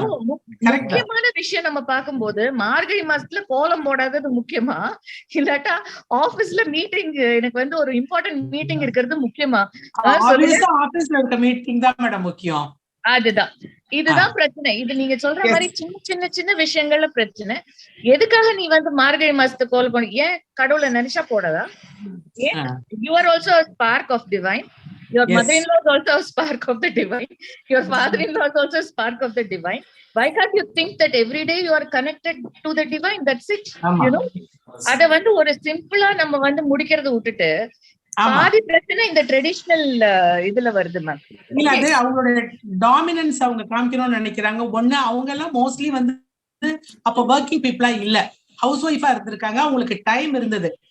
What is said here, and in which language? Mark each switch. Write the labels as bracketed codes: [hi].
[ta] முக்கியமான விஷயம் நம்ம பார்க்கும்போது மார்கழி மாசத்துல கோலம் போடாதது முக்கியமா, இல்லாட்டா ஆபீஸ்ல மீட்டிங், எனக்கு வந்து ஒரு இம்பார்ட்டன்ட் மீட்டிங் இருக்கிறது முக்கியமா? ஆபீஸ்ல இருக்க மீட்டிங் தான் மேடம் முக்கியம். அதுதான், இதுதான் பிரச்சனை. இது நீங்க சொல்ற மாதிரி சின்ன விஷயங்கள்ல பிரச்சனை. எதுக்காக நீ வந்து மார்கழி மாசத்து கோலம் போன? ஏன் கடவுளை நினைச்சா போடாதா? [en] You are also a spark of divine. Your mother-in-law is also a spark of the divine. Your father-in-law is also a spark of the divine. Why can't you think that every day you are connected to the divine? That's it. You know, [ta] அத வந்து ஒரு சிம்பிளா நம்ம வந்து முடிக்கிறத விட்டுட்டு பாதி பிரச்சனை இந்த ட்ரெடிஷனல் இதுல வருது மேம். இல்ல, அது அவங்களோட டாமினன்ஸ் அவங்க காமிக்கணும்னு நினைக்கிறாங்க. ஒண்ணு, அவங்க எல்லாம் மோஸ்ட்லி வந்து அப்ப ஒர்க்கிங் பீப்புளா இல்ல, ஹவுஸ் ஒய்ஃபா இருந்திருக்காங்க, அவங்களுக்கு டைம் இருந்தது.